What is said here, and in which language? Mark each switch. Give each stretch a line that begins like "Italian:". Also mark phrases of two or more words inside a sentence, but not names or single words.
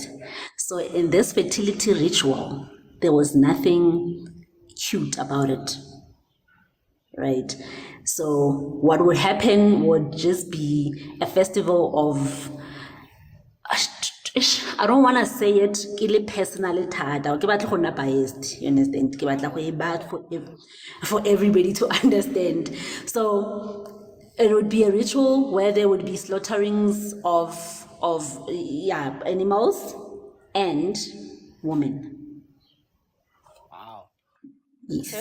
English: So in this fertility ritual, there was nothing cute about it, right? So what would happen would just be a festival of, I don't want to say it personally
Tswana: thata, ke batla go nna
English: biased, you understand?
Tswana: Ke batla go e
English: bad for everybody to understand. So it would be a ritual where there would be slaughterings of animals and women. wow. Yes.